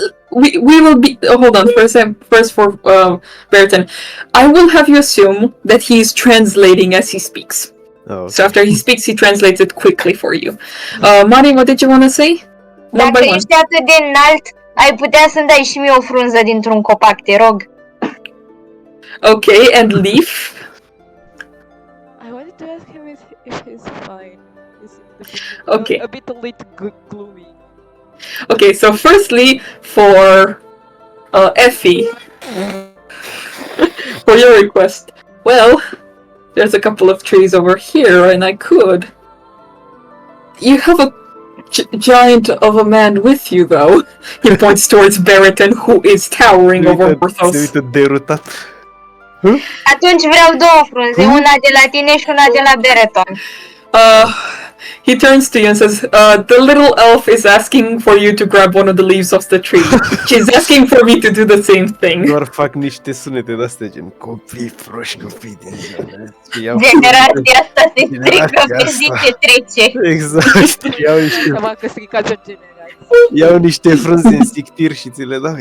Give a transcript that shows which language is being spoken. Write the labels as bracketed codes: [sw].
[en] We will be. Hold on, first for Berton. I will have you assume that he is translating as he speaks. Oh, okay. So after he speaks, he translates it quickly for you. Mari, what did you want to say? One by one. [ro] ești atât de înalt, ai putea să-mi dai și mie o frunză dintr-un copac, te rog. [en] Okay, and Leaf. I wanted to ask him if he's fine. Okay. A bit gloomy. Okay, so firstly, for Effie, for your request, well, there's a couple of trees over here, and I could. You have a giant of a man with you, though. He points towards Barrington, who is towering over [ro] Se [en] Porthos. [ro] uită derutat. Atunci vreau două frunze, una de la tine și una de la Bereton. [en] He turns to you and says, the little elf is asking for you to grab one of the leaves off the tree. She's asking for me to do the same thing. [ro] Doar fac niște sunete de-astea, gen copii proști, copii din ziua. Generația asta se strică pe zi ce trece. Exact. M-am stricat o generație. Iau niște frunze în sictir și ți le dau.